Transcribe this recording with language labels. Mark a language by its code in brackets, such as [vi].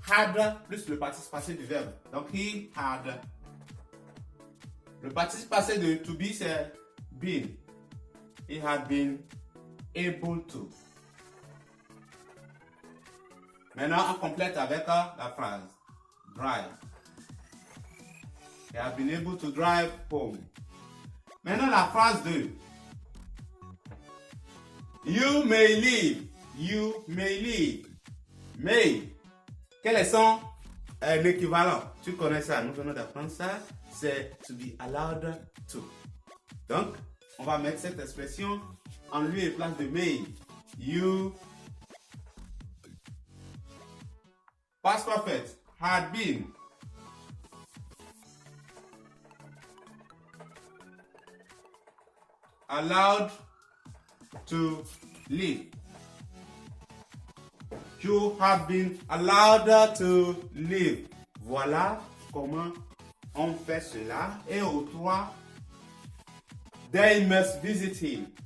[fr] Had plus le participe passé du verbe. Donc, [en] he had. [fr] Le participe passé de [en] to be, [fr] c'est been. [en] He had been able to. [fr] Maintenant, on complète avec la phrase. [en] Drive. He had been able to drive home. [fr] Maintenant, la phrase 2. [en] You may leave. You may leave. May. [fr] Quel est son équivalent? Tu connais ça, nous venons d'apprendre ça. C'est [en] to be allowed to. [fr] Donc, on va mettre cette expression en lieu et place de may. [en] You, past perfect, had been. Allowed to live. You have been allowed to live. [fr] Voilà comment on fait cela. Et au 3, [en] they must visit him.